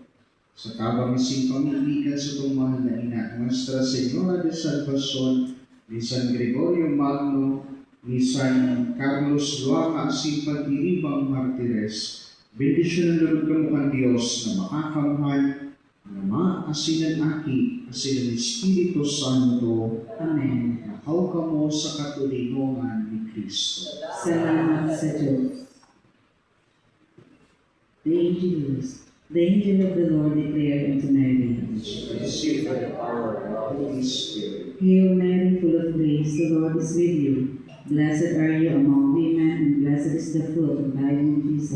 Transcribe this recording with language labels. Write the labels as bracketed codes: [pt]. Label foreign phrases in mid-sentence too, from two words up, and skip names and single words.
[bik] Sa tabang ising pamilikan sa itong mahal na ina, Nuestra Señora de Salvacion, ni San Gregorio Magno, ni San Carlos Luaca, asin pag-iribang martires, bendisyon ng lulog kamo kan Diyos na makakamhan, ang Ama, asin ang Aki, asin ang Espiritu Santo, Amen. nakaw kamo sa katulinongan ni Kristo. Salamat sa Diyos. [en] The angel of the Lord declared unto Mary, Receive the power of the Holy Spirit. Hail Mary, full of grace, the Lord is with you. Blessed are you among women, and blessed is the fruit of thy womb, Jesus.